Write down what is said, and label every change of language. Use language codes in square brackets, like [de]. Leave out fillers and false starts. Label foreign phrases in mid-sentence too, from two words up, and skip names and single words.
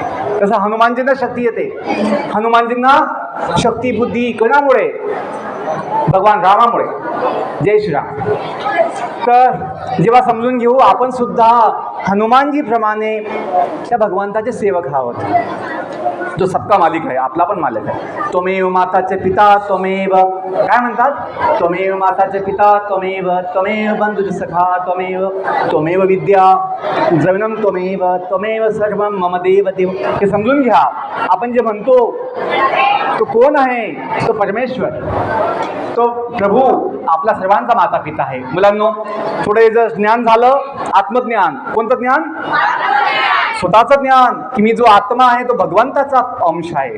[mr] तसं हनुमानजींना शक्ती येते. हनुमानजींना शक्ती बुद्धी कोणामुळे? भगवान रामामुळे. जय श्रीराम. तर जेव्हा समजून घेऊ, आपण सुद्धा हनुमानजीप्रमाणे त्या भगवंताचे सेवक आहोत, जो [hi] सबका मालिक [mr] आहे, आपला पण मालिक आहे. [sa] त्वमेव माताचे पिता त्वमेव, [mr] काय म्हणतात? [sa] त्वमेव माताचे पिता त्वमेव, त्वमेव बंधुज सखा त्वमेव, त्वमेव विद्या जवनम त्वमेव, त्वमेव सर्वं मम देव देव. [mr] हे समजून घ्या. आपण जे म्हणतो तो कोण आहे? तो परमेश्वर, तो प्रभू आपला सर्वांचा माता पिता आहे. मुलांनो, थोडे जर ज्ञान झालं, आत्मज्ञान. कोणतं ज्ञान? स्वतःचं ज्ञान, की मी जो आत्मा आहे तो भगवंताचा अंश आहे.